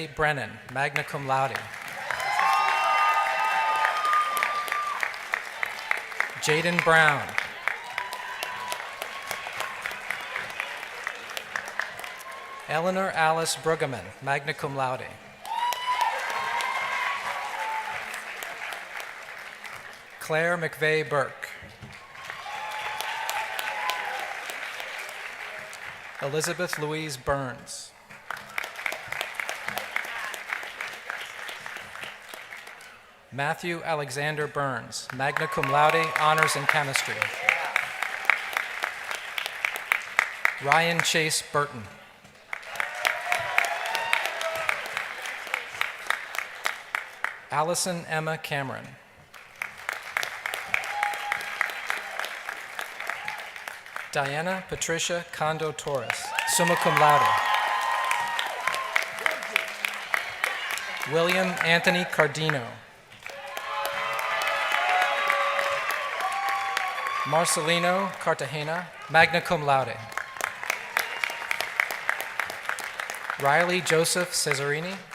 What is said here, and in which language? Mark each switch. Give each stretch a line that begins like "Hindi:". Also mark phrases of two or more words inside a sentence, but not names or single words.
English: Brennan,
Latin: magna cum laude. Jaden Brown.
English: Eleanor Alice Brueggemann,
Latin: magna cum laude.
English: Claire McVeigh Burke. Elizabeth Louise Burns. Matthew Alexander Burns,
Latin: magna cum laude,
English: honors in chemistry. Ryan Chase Burton. Allison Emma Cameron. Diana Patricia Condo Torres,
Latin: summa cum laude.
English: William Anthony Cardino. Marcelino Cartagena,
Latin: magna cum laude.
English: Riley Joseph Cesarini.